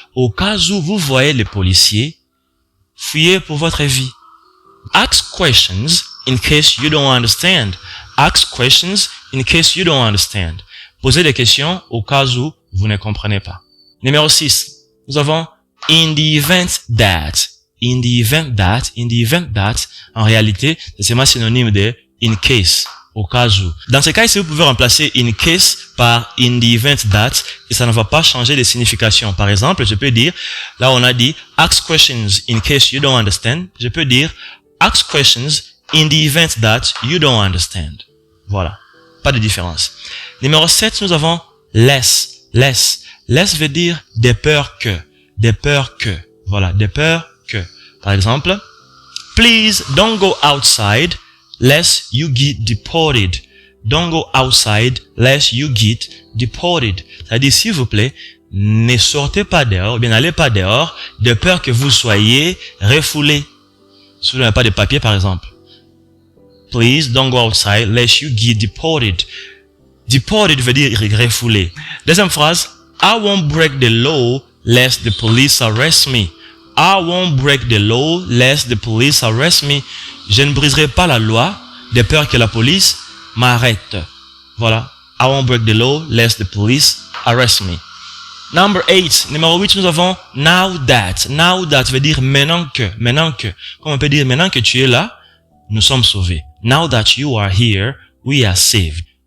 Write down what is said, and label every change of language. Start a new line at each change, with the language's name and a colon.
French: Au cas où vous voyez les policiers, fuyez pour votre vie.
English: Ask questions in case you don't understand. Ask questions in case you don't understand.
French: Posez des questions au cas où vous ne comprenez pas. Numéro 6. Nous avons in the event that.
English: In the event that. In the event that.
French: En réalité, c'est seulement synonyme de in case. Au cas où. Dans ce cas ici, vous pouvez remplacer in case par in the event that et ça ne va pas changer de signification. Par exemple, je peux dire, là on a dit
English: ask questions in case you don't understand.
French: Je peux dire
English: ask questions in the event that you don't understand.
French: Voilà. Pas de différence. Numéro 7, nous avons less. Less. Less veut dire des peurs que. Des peurs que. Voilà. Des peurs que. Par exemple,
English: please don't go outside lest you get deported. Don't go outside lest you get deported.
French: C'est-à-dire, s'il vous plaît, ne sortez pas dehors, ou bien n'allez pas dehors, de peur que vous soyez refoulé. Si vous n'avez pas de papier, par exemple.
English: Please don't go outside lest you get deported.
French: Deported veut dire refoulé. Deuxième phrase,
English: I won't break the law lest the police arrest me. I won't break the law lest the police arrest me.
French: Je ne briserai pas la loi de peur que la police m'arrête. Voilà.
English: I won't break the law lest the police arrest me. Number 8.
French: Numéro 8, nous avons now that. Now that veut dire maintenant que. Maintenant que. Comme on peut dire maintenant que tu es là, nous sommes sauvés.
English: Now that you are here, we are saved.